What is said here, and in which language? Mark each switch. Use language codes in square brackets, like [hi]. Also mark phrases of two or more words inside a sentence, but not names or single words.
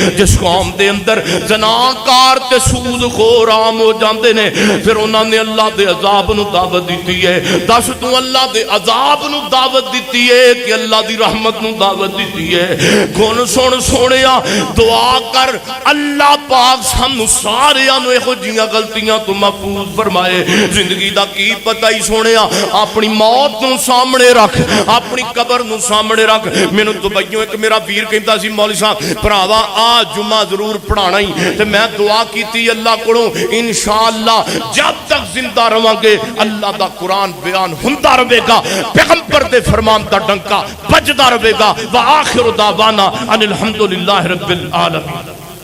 [pa] جس قوم دے اندر زناکار تے سود خور عام ہو جاندے نے پھر انہاں نے اللہ دے عذاب نو دعوت دیتی ہے. دس تو اللہ دے عذاب نو دعوت دیتی ہے کہ اللہ دی رحمت نو دعوت دیتی ہے؟ گن سن سونیا, دعا کر اللہ پاک سانو ساریاں نو ایہو جیاں غلطیاں تو محفوظ فرمائے. زندگی دا کی پتہ ہی سونیا, اپنی موت نو سامنے رکھ, اپنی قبر نو سامنے رکھ. مینوں دبئیوں ایک میرا ویر کہندا سی مولوی صاحب بھراوا آ جمعہ ضرور پڑھانا ہی, تے میں دعا کیتی اللہ کولوں انشاءاللہ جب تک زندہ رہواں گے اللہ دا قرآن بیان ہوندا رہے گا, پیغمبر دے فرمان دا ڈنکا بجدا رہے گا. [ar] وآخر دعوانا ان الحمدللہ رب العالمین.